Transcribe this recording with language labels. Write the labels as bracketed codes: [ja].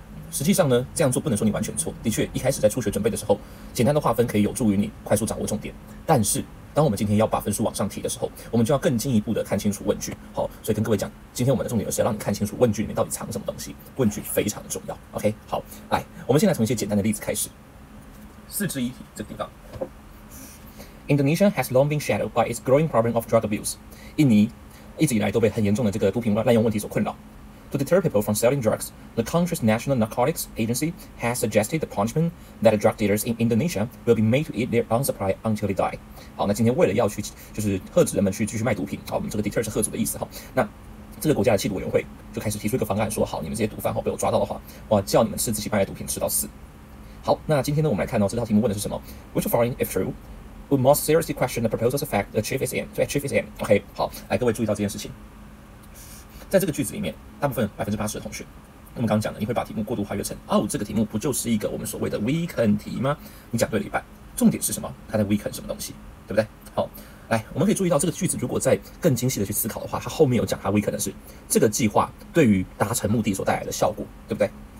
[zh] 实际上呢，这样做不能说你完全错。的确，一开始在初学准备的时候，简单的划分可以有助于你快速掌握重点。但是，当我们今天要把分数往上提的时候，我们就要更进一步的看清楚问句。好，所以跟各位讲，今天我们的重点就是要让你看清楚问句里面到底藏什么东西。问句非常的重要。OK， 好，来，我们先来从一些简单的例子开始。 4之1题这个地方 [en] ，Indonesia has long been shadowed by its growing problem of drug abuse。 [zh] 印尼一直以来都被很严重的这个毒品滥用问题所困扰。 [en] To deter people from selling drugs, the country's National Narcotics Agency has suggested the punishment that drug dealers in Indonesia will be made to eat their own supply until they die. [zh] 好，那今天为了要去就是遏制人们去继续卖毒品，好，我们这个 deter 是遏阻的意思哈。那这个国家的缉毒委员会就开始提出一个方案，说好，你们这些毒贩被我抓到的话，我叫你们吃自己卖的毒品吃到死。好，那今天呢，我们来看这套题目问的是什么 [en] ？Which following, if true, would most seriously question the proposal's effect to achieve its aim? To achieve its aim. [zh] OK， 好，来各位注意到这件事情。在这个句子里面，大部分80%的同学，我们刚刚讲的，你会把题目过度化约成这个题目不就是一个我们所谓的 weaken 题吗？你讲对了一半。重点是什么？它在 weaken 什么东西，对不对？好，来，我们可以注意到这个句子，如果再更精细的去思考的话，它后面有讲它 weaken 的是这个计划对于达成目的所带来的效果，对不对？